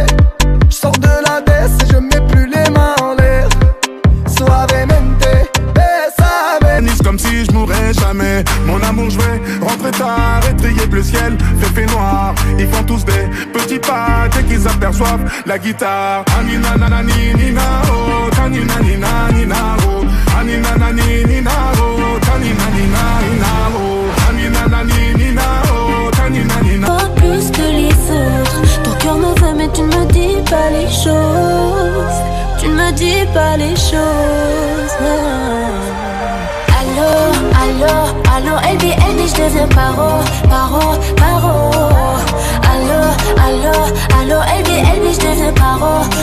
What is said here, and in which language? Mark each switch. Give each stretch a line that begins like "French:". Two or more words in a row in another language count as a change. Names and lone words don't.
French: Je sors de la baisse et je mets plus les mains en l'air.
Spanish: Suavemente, besame.
French: Nice comme si je mourrais jamais. Mon amour, je vais rentrer tard, étrier bleu ciel, fait noir. Ils font tous des petits pas dès qu'ils aperçoivent la guitare. Anina nanani nina oh, tanina nina nina oh, anina nani nina oh, tanina nina nina oh, anina nani nina oh, tanina nina. Pas plus que les autres, ton cœur me veut mais tu ne me dis pas les choses. Tu ne me dis pas les choses. Allô, allô, allô, LB, je deviens paro. Allô, allô, allô, LB, je deviens paro.